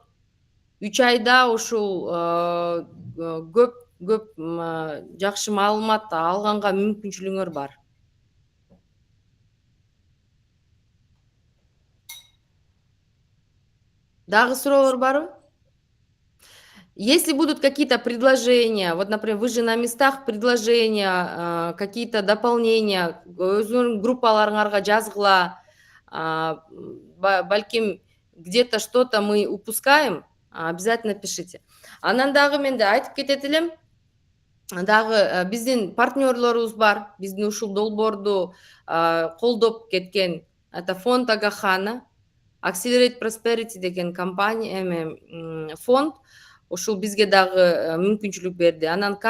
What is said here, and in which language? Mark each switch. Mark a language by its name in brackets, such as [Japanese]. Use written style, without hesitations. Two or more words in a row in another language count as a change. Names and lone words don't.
[Kyrgyz] 3 айда ушул көп жакшы маалымат алганга мүмкүнчүлүгүңөр бар. Дагы суроолор барбы? [Russian] Если будут какие-то предложения, вот, например, вы же на местах предложения, какие-то дополнения, [Kyrgyz] өзүңөрдүн группаларыңарга жазгыла, балким [Russian] где-то что-то мы упускаем, обязательно пишите. [Kyrgyz] Анан дагы мен айтып кетет элем, дагы биздин партнерлорубуз бар, биздин ушул долбоорду колдоп кеткен, [Russian] это фонд [Kyrgyz] Агахана, Accelerate Prosperity деген компания, фонд, ушул бизге дагы мүмкүнчүлүк берди.